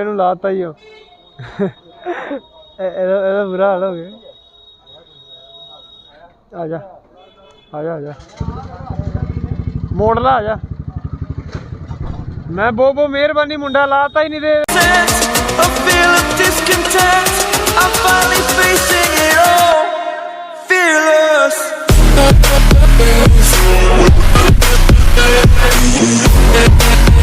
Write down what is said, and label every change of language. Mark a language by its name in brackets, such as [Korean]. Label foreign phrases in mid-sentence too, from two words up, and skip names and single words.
[Punjabi] ਮੁੰਡੇ ਨੂੰ ਲਾਤਾ ਹੀ ਇਹਦਾ ਬੁਰਾ ਹਾਲ ਹੋ ਗਿਆ ਆਜਾ ਆਜਾ ਆਜਾ ਮੋੜ ਲਾ ਆਜਾ ਮੈਂ ਬਹੁਤ ਮੇਹਰਬਾਨੀ ਮੁੰਡਾ ਲਾਤਾ ਹੀ ਨਹੀਂ ਦੇ [English] A feel of discontent. I'm finally facing it all. Fearless.